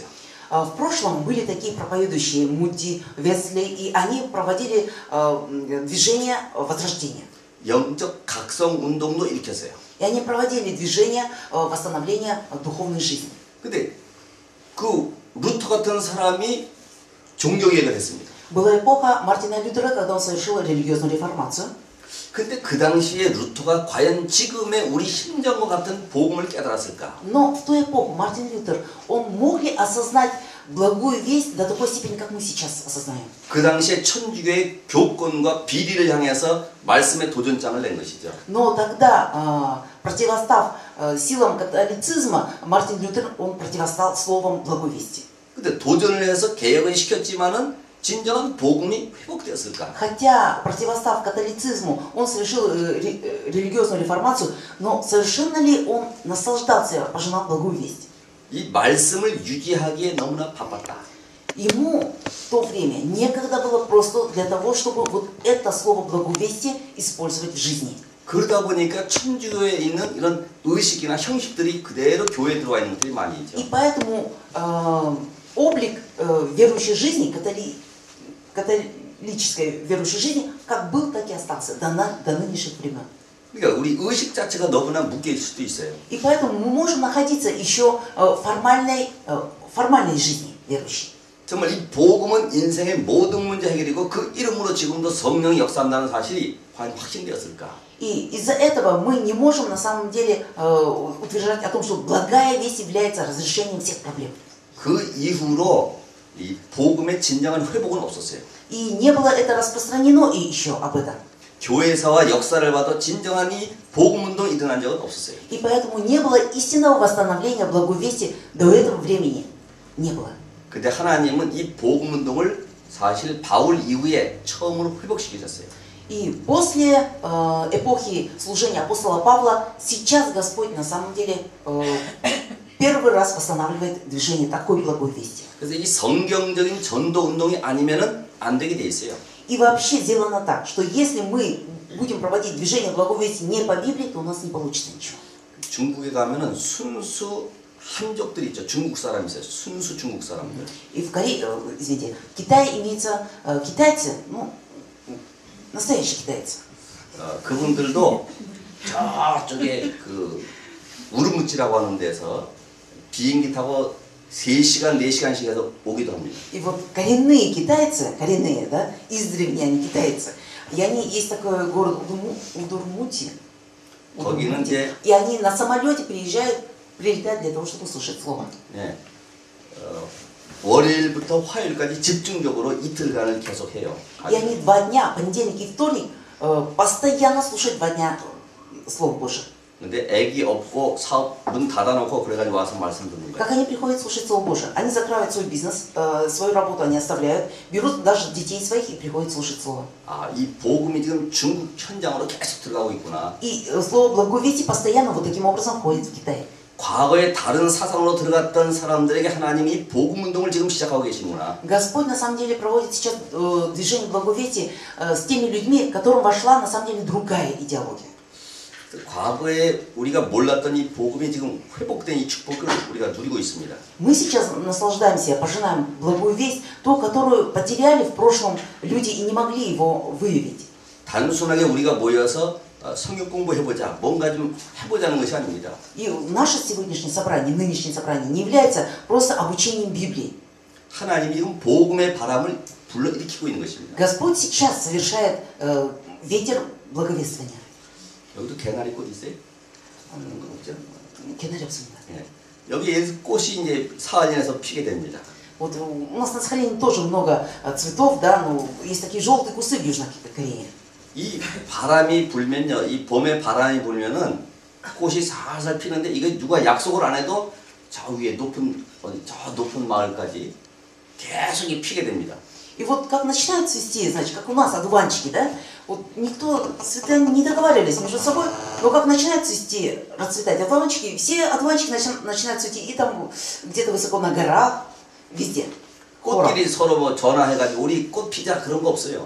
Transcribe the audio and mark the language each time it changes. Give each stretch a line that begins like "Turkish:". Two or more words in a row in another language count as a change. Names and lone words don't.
Russian: В прошлом были такие проповедующие Муди, Весли, и они проводили движение возрождения.
Korean: 영적 각성 운동도 일으켰어요.
Russian: И они проводили движение восстановления духовной жизни.
Korean: 근데 그 루터 같은 사람이 종교개혁을 했습니다.
Russian: Была эпоха Мартина Лютера, когда он совершил религиозную реформацию.
Korean: 근데 그 당시에 루터가 과연 지금의 우리 심정과 같은 복음을 깨달았을까?
Russian: Но в ту эпоху Мартин Лютер, он мог ли осознать благую весть до такой степени, как мы сейчас осознаем?
Korean: 그 당시에 천주교의 교권과 비리를 향해서 말씀의 도전장을 낸 것이죠.
Russian: Но тогда, противостав силам католицизма, Мартин Лютер, он противостал словом благой вести.
Korean: 근데 도전을 해서 개혁을 시켰지만은 진정한 복음이 회복되었을까?
Russian: Хотя, противостав католицизму, он совершил религиозную реформацию, но совершенно ли он наслаждался, пожинал благую весть?
Korean: 이 말씀을 유지하기에 너무나 바빴다.
Russian: Ему в то время некогда было просто для того, чтобы вот это слово благовестия использовать в жизни.
Korean: 그러다 보니까 천주교에 있는 이런 의식이나 형식들이 그대로 교회에 들어와 있는 것들이 많이 있죠.
Russian: И поэтому облик верующей жизни, католической верующей жизни, как был, так и остался до нынешних времен.
Korean: 그러니까 우리 의식 자체가 너무나 묶여 있을 수도 있어요.
Russian: И поэтому мы можем находиться еще в формальной жизни верующей.
Korean: 정말 이 복음은 인생의 모든 문제 해결이고 그 이름으로 지금도 성령이 역사한다는 사실이 과연 확신되었을까?
Russian: И из-за этого мы не можем на самом деле утверждать о том, что благая весть является разрешением всех проблем.
Korean: 그 이후로 이 복음의 진정한 회복은 없었어요.
Russian: И не было это распространено и еще об этом.
Korean: 교회사와 역사를 봐도 진정한 이 복음 운동이 일어난 적은 없었어요.
Russian: И поэтому не было истинного восстановления благой вести до этого времени. Не было.
Korean: 근데 하나님은 이 복음 운동을 사실 바울 이후에 처음으로 회복시키셨어요.
Russian: И после эпохи служения апостола Павла сейчас Господь на самом деле первый раз восстанавливает движение такой благой вести.
Korean: 그래서 이 성경적인 전도 운동이 아니면은 안 되게 돼 있어요.
Russian: И вообще сделано так, что если мы будем проводить движение благой вести не по Библии, то у нас не получится ничего.
Korean: 중국에 가면은 순수 한족들이 있죠. 중국 사람이 있어요. 순수 중국 사람들.
Russian: И в извините, в Китае имеется китайцы, ну, настоящие китайцы.
Korean: 그분들도 저쪽에 그 우르무치라고 하는 데서 비행기 타고 3시간, 4시간씩 해서 오기도 합니다.
Russian: И вот коренные китайцы, коренные, да, издревле они китайцы, и они, есть такой город Удурмути,
Korean: 거기는 이제
Russian: и они на самолете прилетают для того, чтобы услышать слово.
Korean: 네, 월요일부터 화요일까지 집중적으로 이틀간을 계속해요.
Russian: И они 2 дня, понедельник и вторник, постоянно слушают 2 дня Слово Божие.
Korean: 근데 애기 없고 사업 문 닫아놓고 그래가지고 와서 말씀 듣는 거예요.
Russian: Как они приходят слушать Слово Божие? Они закрывают свой бизнес, свою работу они оставляют, берут даже детей своих и приходят слушать Слово.
Korean: 아, 이 복음이 지금 중국 현장으로 계속 들어가고 있구나.
Russian: И Слово Благой Вести постоянно вот таким образом ходит в Китай.
Korean: 과거에 다른 사상으로 들어갔던 사람들에게 하나님이 복음 운동을 지금 시작하고 계시는구나.
Russian: Господь на самом деле проводит сейчас движение Благой Вести с теми людьми, которым вошла на самом деле другая идеология.
Korean: 과거에 우리가 몰랐던 이 복음이 지금 회복된 이 축복을 우리가 누리고 있습니다.
Russian: Мы сейчас наслаждаемся, пожинаем благую весть, ту, которую потеряли в прошлом люди и не могли его выявить.
Korean: 단순하게 우리가 모여서 성경 공부해보자, 뭔가 좀 해보자는 것이 아닙니다.
Russian: И наше сегодняшнее собрание, нынешнее собрание не является просто обучением Библии.
Korean: 하나님이 지금 복음의 바람을 불러일으키고 있는 것입니다.
Russian: Господь сейчас совершает ветер благовествования.
Korean: 여기도 개나리 꽃 있어요? 개나리 없습니다. 예. 여기 꽃이 이제 사할린에서 피게 됩니다.
Russian: Вот у нас на Сахалине тоже много цветов, да, но есть такие желтые кусты в Южной Корее.
Korean: 이 바람이 불면요, 이 봄에 바람이 불면은 꽃이 살살 피는데 이거 누가 약속을 안 해도 저 위에 높은 저 높은 마을까지 계속 이 피게 됩니다.
Russian: И вот как начинают цвести, значит, как у нас одуванчики, да, вот никто цветы не договаривались между собой, но как начинают цвести, расцветать одуванчики, все одуванчики начинают цвести и там где-то высоко на горах, везде.
Korean: 꽃끼리 서로 뭐 전화해가지고 우리 꽃 피자 그런 거 없어요.